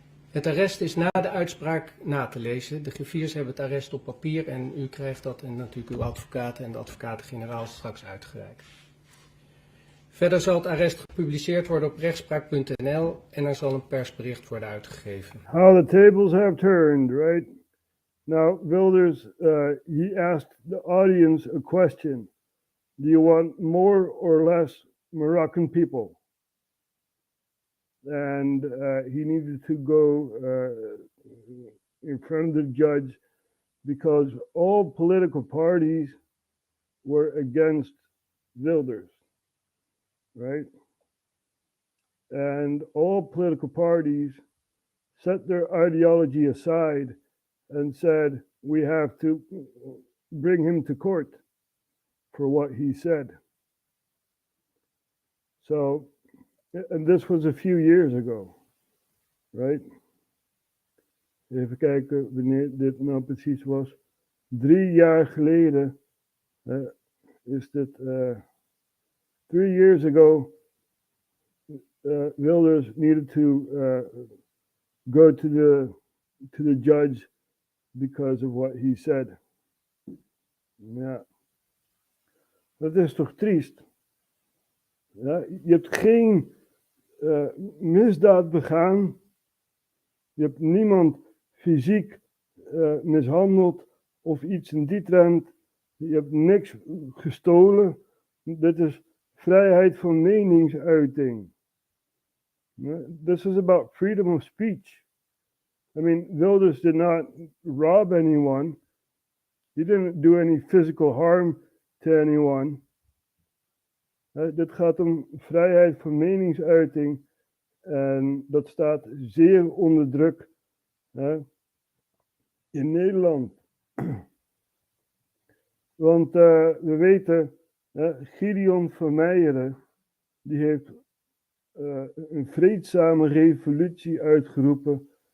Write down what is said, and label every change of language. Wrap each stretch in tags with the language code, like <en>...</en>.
<nl>Het arrest is na de uitspraak na te lezen. De griffiers hebben het arrest op papier en u krijgt dat en natuurlijk uw advocaten en de advocaten-generaal straks uitgereikt. Verder zal het arrest gepubliceerd worden op rechtspraak.nl en er zal een persbericht worden uitgegeven.</nl> <en>How the tables have turned, right? Now, Wilders, he asked the audience a question. Do you want more or less Moroccan people? And he needed to go in front of the judge because all political parties were against Wilders, right? And all political parties set their ideology aside and said, we have to bring him to court for what he said. So, and this was a few years ago, right?</en> <nl>Even kijken wanneer dit nou precies was. 3 jaar geleden is dit.</nl> <en>3 years ago, Wilders needed to go to the judge because of what he said.</en> <nl>Ja, dat is toch triest? Ja, je hebt geen misdaad begaan. Je hebt niemand fysiek mishandeld of iets in die trend. Je hebt niks gestolen. Dit is vrijheid van meningsuiting.</nl> <en>This is about freedom of speech. I mean, Wilders did not rob anyone. He didn't do any physical harm to anyone.</en> <nl>Dit gaat om vrijheid van meningsuiting. En dat staat zeer onder druk in Nederland. Want we weten, Gideon van Meijeren, die heeft een vreedzame revolutie uitgeroepen.</nl>